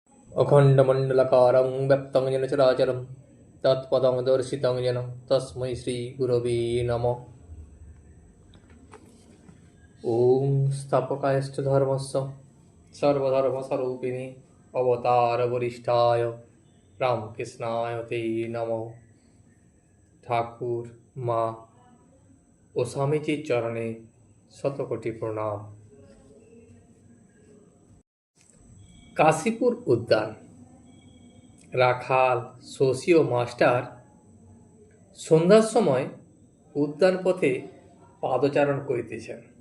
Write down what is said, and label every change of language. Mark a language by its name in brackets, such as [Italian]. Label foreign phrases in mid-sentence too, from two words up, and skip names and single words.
[Sanskrit] अखण्डमण्डलकारं व्यक्तं येन चराचरं तत्पदं दर्शितं येन तस्मै श्रीगुरवे नमः। ॐ स्थापकायश्च धर्मस्य सर्वधर्मस्वरूपिणे अवतारवरिष्ठाय रामकृष्णाय ते नमः। [Bangla] ঠাকুর, মা ও স্বামীজির চরণে শতকোটি প্রণাম। কাশীপুর উদ্যান। রাখাল, শশী ও মাস্টার সন্ধ্যার সময় উদ্যান পথে পাদচারণ করিতেছেন।